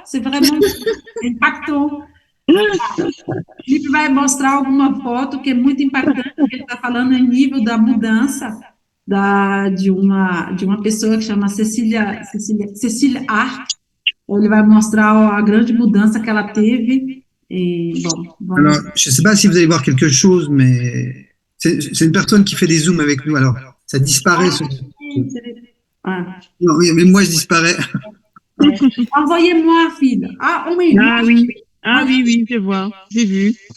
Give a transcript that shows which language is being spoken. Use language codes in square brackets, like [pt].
[fr] C'est vraiment impactant. [pt] Felipe vai mostrar alguma foto que é muito impactante, porque ele está falando em nível da mudança de uma pessoa que chama Cecília Arc. Ele vai mostrar a grande mudança que ela teve. [fr] Et bon, alors, je ne sais pas si vous allez voir quelque chose, mais c'est une personne qui fait des zooms avec nous. Alors, ça disparaît. Non, mais moi, je disparais. Envoyez-moi, fille. Ah oui. Ah oui. Ah oui, je vois. J'ai vu.